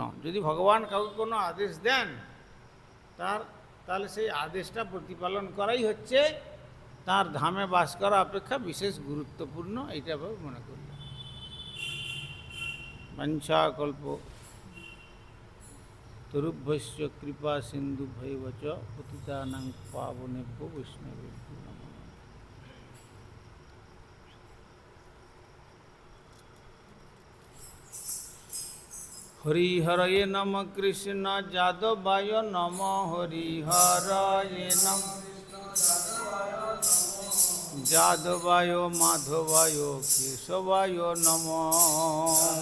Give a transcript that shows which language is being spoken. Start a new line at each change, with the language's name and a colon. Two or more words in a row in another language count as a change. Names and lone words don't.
Bangla: যদি ভগবান কাউকে কোনো আদেশ দেন তাহলে সেই আদেশটা প্রতিপালন করাই হচ্ছে তার ধামে বাস করা অপেক্ষা বিশেষ গুরুত্বপূর্ণ, এইটা মনে করল।
Sanskrit: বাঞ্ছাকল্প তরুভ্যস্য কৃপা সিন্ধুভ্যৈব চ পতিতানাং পাবনেভ্যো বৈষ্ণবেভ্যো নমঃ। হরিহরয়ে নম কৃষ্ণ যাদবায় নম, হরিহরয়ে নম যাদবায় মাধবায় কেশবায় নমঃ।